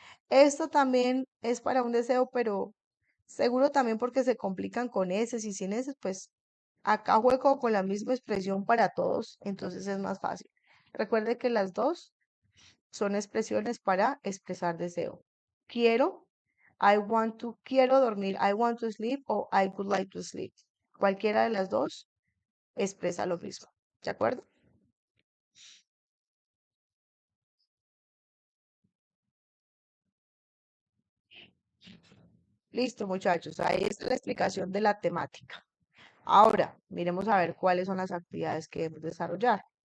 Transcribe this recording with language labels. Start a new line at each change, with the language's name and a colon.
Spanish: Esta también es para un deseo, pero seguro también porque se complican con S y sin S, pues acá juego con la misma expresión para todos, entonces es más fácil. Recuerde que las dos son expresiones para expresar deseo. Quiero,
English: I want to,
Spanish: quiero dormir,
English: I want to sleep o I would like to sleep.
Spanish: Cualquiera de las dos expresa lo mismo. ¿De acuerdo? Listo, muchachos. Ahí está la explicación de la temática. Ahora, miremos a ver cuáles son las actividades que debemos desarrollar.